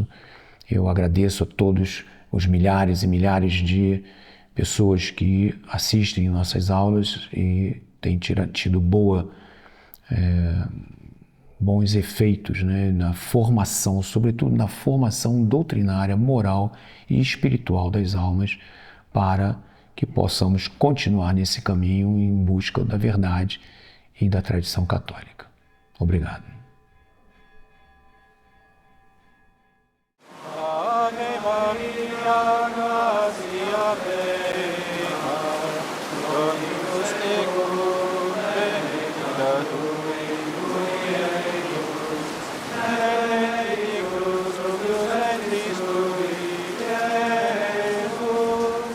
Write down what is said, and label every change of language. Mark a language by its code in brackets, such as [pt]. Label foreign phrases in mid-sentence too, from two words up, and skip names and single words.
[pt] Eu agradeço a todos os milhares e milhares de pessoas que assistem nossas aulas e têm tido bons efeitos, na formação, sobretudo na formação doutrinária, moral e espiritual das almas, para que possamos continuar nesse caminho em busca da verdade e da tradição católica. Obrigado. [la] Ave Maria, gratia plena, Dominus tecum, benedicta tui mulieribus, benedictus fructus ventris tui, Iesus.